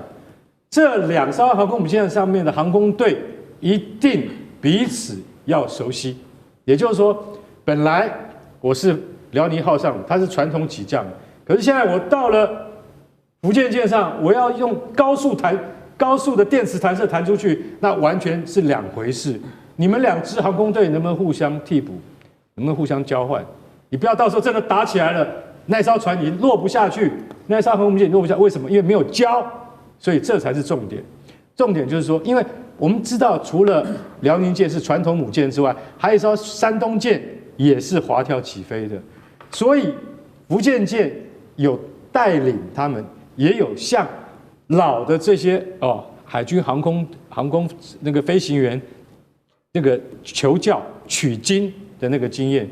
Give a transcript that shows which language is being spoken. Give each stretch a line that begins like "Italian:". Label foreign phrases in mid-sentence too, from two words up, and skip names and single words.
Chinese: 這2艘航空母艦上面的航空隊一定彼此要熟悉，也就是說，本來我是遼寧號上，它是傳統起降，可是現在我到了福建艦上，我要用高速的電磁彈射彈出去，那完全是2回事。你們2支航空队能不能互相替補，能不能互相交換？你不要到时候真的打起來了，那艘船你落不下去，那艘航空母艦落不下，為什麼？因為沒有交。所以這才是重點。重點就是說，因為我們知道，除了遼寧艦是傳統母艦之外，還有一艘山東艦也是滑跳起飛的。所以福建艦有帶領他們，也有像老的這些海軍航空那個飛行員那個求教取經的那個經驗。